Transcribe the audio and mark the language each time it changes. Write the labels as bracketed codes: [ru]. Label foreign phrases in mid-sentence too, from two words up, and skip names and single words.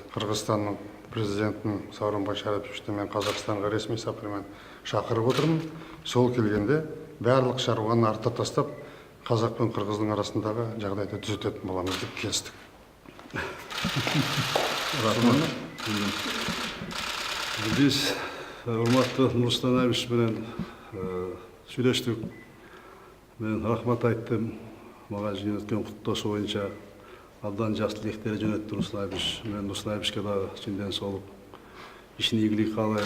[kk] Қырғызстанның президентін Сооронбай Шариповичті мен Қазақстанға ресми сапармен шақырып отырмын. Сол келгенде барлық шаруаны артта тастап, қазақ пен қырғыздың арасындағы жағдайды түзететін боламыз деп келістік. [ky] Біз урматтуу Нурсултан Абишевич менен сүйлөштүк. Мен рахмат айттым. Мага жөнөткөн куттоосу боюнча абдан жакшы тилектер жөнөттү Нурсултан Абишевич. Мен Нурсултан Абишевичке дагы чынден соолук, ишин ийгилик каалайм.